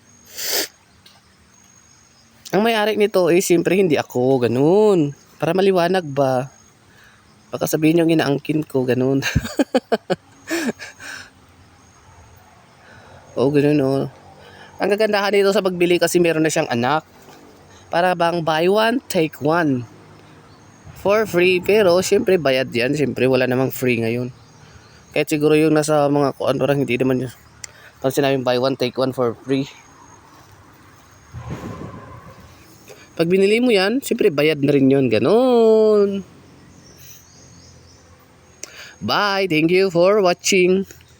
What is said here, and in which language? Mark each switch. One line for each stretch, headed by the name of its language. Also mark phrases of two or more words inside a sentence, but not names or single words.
Filipino: Ang may-ari nito siyempre hindi ako, ganun. Para maliwanag ba? Baka sabihin yung inaangkin ko, ganun. Oh, ganun oh. Ang kagandahan nito sa pagbili kasi meron na siyang anak. Para bang
English: buy one, take one.
Filipino: For free, pero syempre bayad yan. Syempre wala namang free ngayon. Kahit siguro yung nasa mga kuan parang hindi naman yun. Pag sinabing
English: buy one, take one for free.
Filipino: Pag binili mo yan, syempre bayad na rin yun. Ganon.
English: Bye. Thank you for watching.